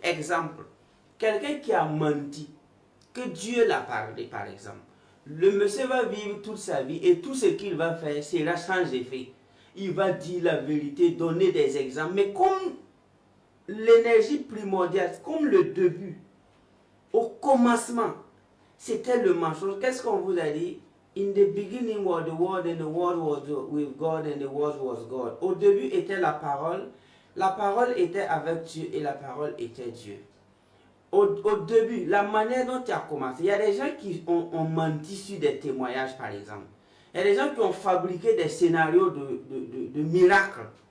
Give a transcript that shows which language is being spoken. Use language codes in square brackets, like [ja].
[fr] Exemple, quelqu'un qui a menti, que Dieu l'a parlé par exemple, le monsieur va vivre toute sa vie et tout ce qu'il va faire sera sans effet. il va dire la vérité, donner des exemples. Mais comme l'énergie primordiale, comme le début, au commencement, c'était le mensonge. Qu'est-ce qu'on vous a dit? [en] In the beginning was the word, and the word was with God, and the word was God. [fr] Au début était la parole était avec Dieu, et la parole était Dieu. Au début, la manière dont tu as commencé, il y a des gens qui ont menti sur des témoignages, par exemple. Il y a des gens qui ont fabriqué des scénarios de miracles.